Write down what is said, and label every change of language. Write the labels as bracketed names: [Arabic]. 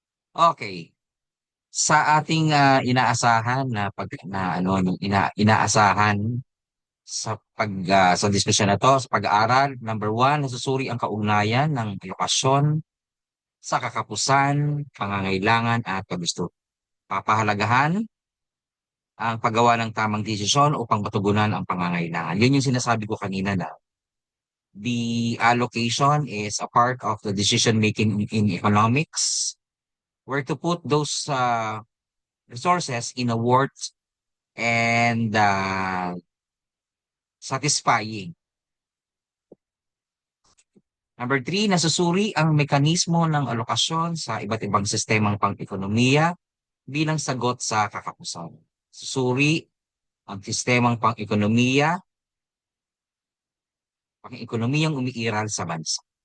[Filipino] Okay. Sa ating inaasahan na pag na ano no, inaasahan sa diskusyon na to, sa pag-aaral, number one, nasusuri ang kaugnayan ng alokasyon sa kakapusan, pangangailangan at paggusto. Papahalagahan ang paggawa ng tamang desisyon upang matugunan ang pangangailangan. Yun yung sinasabi ko kanina na [English] the allocation is a part of the decision making in economics, where to put those resources in a worth and satisfying. [Filipino] Number three, nasusuri ang mekanismo ng alokasyon sa iba't ibang sistemang pang-ekonomiya bilang sagot sa kakapusan. Susuri ang sistemang pang-ekonomiyang umiiral sa bansa.